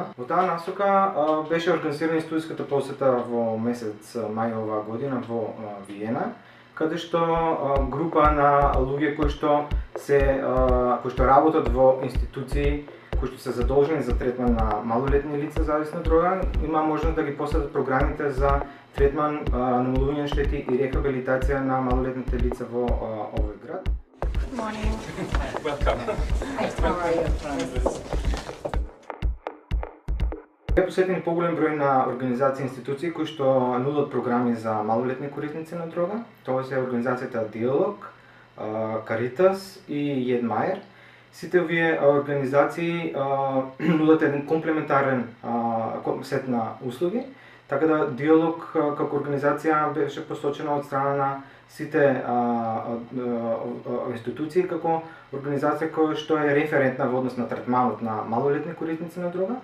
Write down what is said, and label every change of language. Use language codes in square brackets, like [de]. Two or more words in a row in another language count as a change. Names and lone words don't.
[mk] Во таа насока беше организирана студиската посета во месец мај оваа година во Виена, каде што група на луѓе кои што работат во институции кои што се задолжени за третман на малолетни лица зависни од дрога, има можност да ги посетат програмите за третман, намалување на штети и рехабилитација на малолетните лица во овој град. [en] Good morning. Welcome. How are you? [mk] Е посетени поголем број на организации и институции кои што нудат програми за малолетни корисници на дрога. Тоа се организацијата Диалог, Каритас и Едмаер. Сите овие организации нудат еден комплементарен сет на услуги, така да Диалог како организација беше посочена од страна на сите институции како организација која што е референтна во однос на третманот на малолетни корисници на дрога.